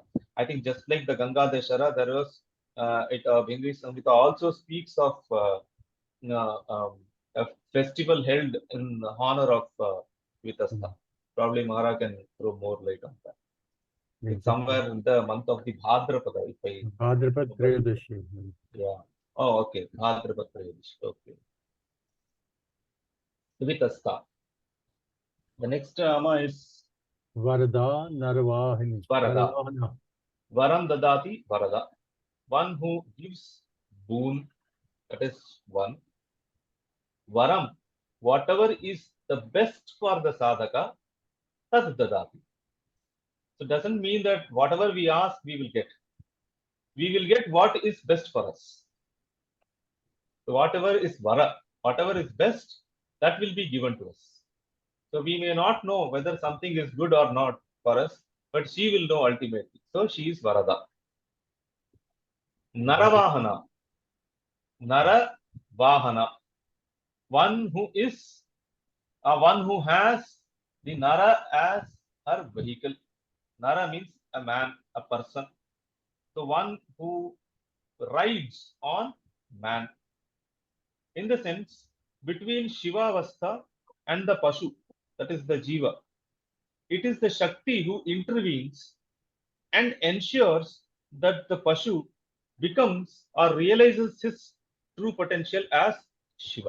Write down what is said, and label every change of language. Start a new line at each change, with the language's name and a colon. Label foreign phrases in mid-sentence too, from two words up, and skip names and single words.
English: I think just like the Ganga Dashara, there was Vrigisha Samhita also speaks of a festival held in honor of Vitastha. Probably Mahara can throw more light on that. It's somewhere in the month of the Bhadrapada. Bhadrapad Trayadashi. Yeah. Oh, okay. Bhadrapad Trayadashi. Okay. Vitastha. The next Ama is Varada Narvahini.
Sanskrit: Varada. Varam Dadati Varada.
English: One who gives boon. That is one. Varam. Whatever is the best for the sadhaka,
Sanskrit: Tad Dadati.
English: So it doesn't mean that whatever we ask, we will get. We will get what is best for us. So whatever is vara, whatever is best, that will be given to us. So we may not know whether something is good or not for us, but she will know ultimately. So she is Varada. Naravahana. Naravahana. One who is, one who has the Nara as her vehicle. Nara means a man, a person. So one who rides on man. In the sense, between Shiva Avastha and the Pashu, that is the Jiva, it is the Shakti who intervenes and ensures that the Pashu becomes or realizes his true potential as Shiva.